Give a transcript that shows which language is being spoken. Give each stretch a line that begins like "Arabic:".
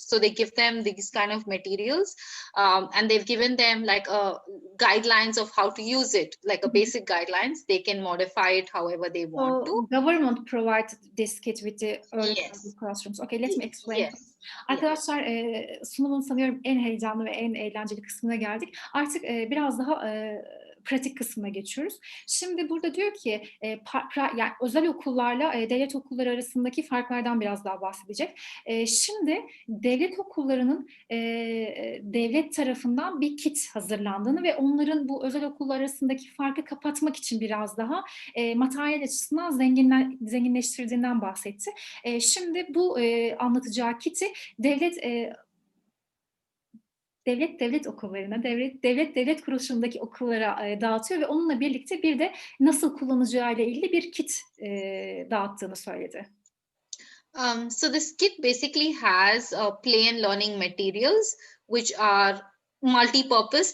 English: So they give them these kind of materials, and they've given them like guidelines of how to use it, like a basic guidelines. They can modify it however they want to. Government provided this kit with the early Yes. classrooms. Okay, let me explain. Yes.
Turkish: Arkadaşlar sunumun sanıyorum en heyecanlı ve en eğlenceli kısmına geldik. Artık biraz daha pratik kısmına geçiyoruz. Şimdi burada diyor ki yani özel okullarla devlet okulları arasındaki farklardan biraz daha bahsedecek. Şimdi devlet okullarının devlet tarafından bir kit hazırlandığını ve onların bu özel okullar arasındaki farkı kapatmak için biraz daha materyal açısından zenginleştirdiğinden bahsetti. Şimdi bu anlatacağı kiti devlet okullarına, devlet kuruluşundaki okullara dağıtıyor ve onunla birlikte bir de nasıl kullanacağıyla ilgili bir kit dağıttığını söyledi.
English: So this kit basically has play and learning materials which are multi-purpose.